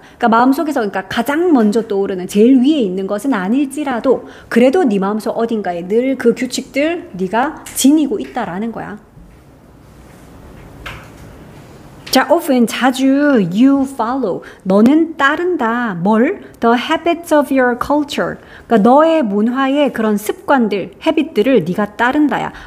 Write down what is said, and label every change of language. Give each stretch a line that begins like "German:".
Korean: 그러니까 마음속에서 그러니까 가장 먼저 떠오르는 제일 위에 있는 것은 아닐지라도 그래도 네 마음속 어딘가에 늘 그 규칙들 네가 지니고 있다라는 거야. 자, often 자주
English: you follow
Korean: 너는 따른다. 뭘?
English: The habits of your culture.
Korean: 그러니까 너의 문화의 그런 습관들, habit들을 네가 따른다야.